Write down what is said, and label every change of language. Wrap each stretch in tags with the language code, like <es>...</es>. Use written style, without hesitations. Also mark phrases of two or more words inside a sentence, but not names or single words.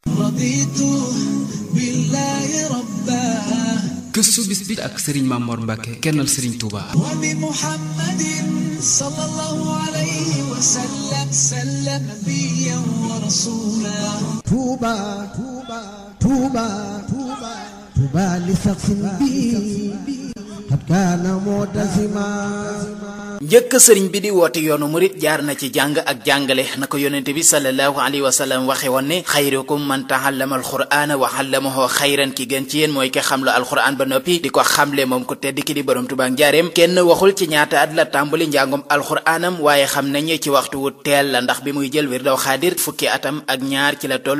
<ar>رضيت بالله ربا</ar> <wo>gëstu bis bi ak Serigne Mamor Mbacke kennal Serigne Touba.</wo> <ar>وبمحمد صلى الله عليه وسلم سلم نبيا ورسولا طوبى طوبى طوبى طوبى طوبى لشخص بي قد كان معتزما</ar> <wo>njëkk sëriñ bi di woote yoonu murit jaar na ci jàng ak jàngale na ko yonente bi</wo> <ar>صلى الله عليه وسلم</ar> <wo>waxe woon ne</wo> <ar>خيركم من تعلم القرآن وعلمه</ar> <wo>xayran ki gën ci yéen mooy ki xamlu alqur'an ba noppi di ko xamle moom ko tedd ki di borom Tuubaa njaareem kenn waxul ci ñaata at la tàmbali njàngum alqur'anam waaye xam nañ ci waxtu wu teel la ndax bi muy jël wirdaw xaadir fukki atam ak ñaar ci la toll</wo>